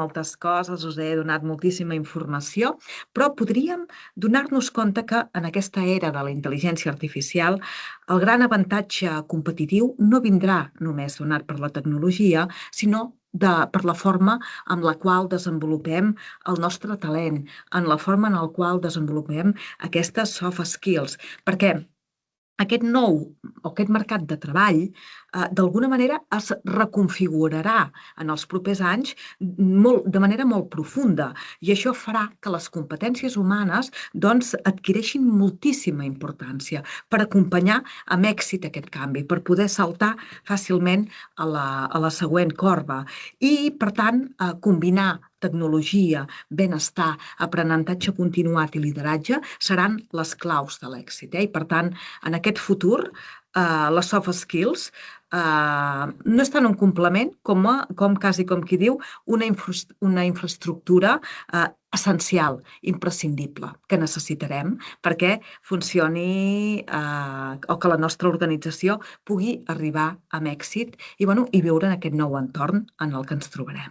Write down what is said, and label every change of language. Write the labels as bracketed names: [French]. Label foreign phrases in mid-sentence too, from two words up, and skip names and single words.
[Catalan] moltes coses, us he donat moltíssima informació, però podríem donar-nos compte que en aquesta era de la intel·ligència artificial el gran avantatge competitiu no vindrà només donat per la tecnologia, sinó per la forma en la qual desenvolupem el nostre talent, en la forma en la qual desenvolupem aquestes [English] soft skills, [Catalan] perquè aquest mercat de treball d'alguna manera es reconfigurarà en els propers anys de manera molt profunda i això farà que les competències humanes adquireixin moltíssima importància per acompanyar amb èxit aquest canvi, per poder saltar fàcilment a la següent corba i, per tant, combinar tecnologia, benestar, aprenentatge continuat i lideratge seran les claus de l'èxit. I, per tant, en aquest futur, les [English] soft skills [Catalan] no estan un complement, com quasi com qui diu, una infraestructura essencial, imprescindible, que necessitarem perquè funcioni o que la nostra organització pugui arribar amb èxit i viure en aquest nou entorn en el que ens trobarem.